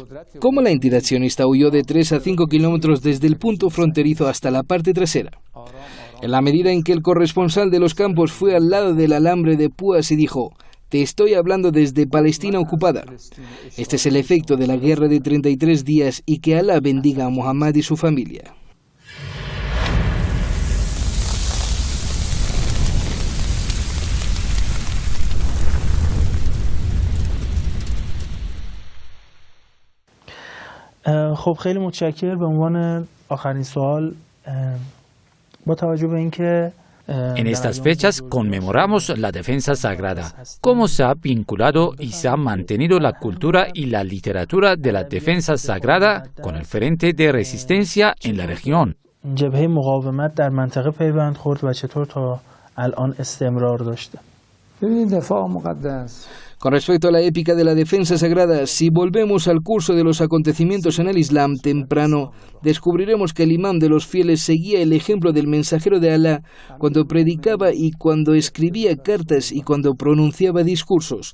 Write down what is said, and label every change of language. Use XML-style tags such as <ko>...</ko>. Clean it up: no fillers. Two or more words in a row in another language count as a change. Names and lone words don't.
<es>¿Cómo la entidad sionista huyó de 3 a 5 kilómetros desde el punto fronterizo hasta la parte trasera? En la medida en que el corresponsal de los campos fue al lado del alambre de púas y dijo, te estoy hablando desde Palestina ocupada. Este es el efecto de la guerra de 33 días y que Alá bendiga a Muhammad y su familia.</es> <fa>خب خیلی متشکر. به عنوان آخرین سوال با توجه به اینکه</fa> <es>En estas fechas conmemoramos la defensa sagrada, cómo se ha vinculado y se ha mantenido la cultura y la literatura de la defensa sagrada con el frente de resistencia en la región.</es> <fa>جبهه مقاومت در منطقه پیوند خورد و چطور تا الان استمرار داشته. ببینید دفاع مقدس.</fa> <es>Con respecto a la épica de la defensa sagrada, si volvemos al curso de los acontecimientos en el Islam temprano, descubriremos que el imán de los fieles seguía el ejemplo del mensajero de Alá cuando predicaba y cuando escribía cartas y cuando pronunciaba discursos.</es>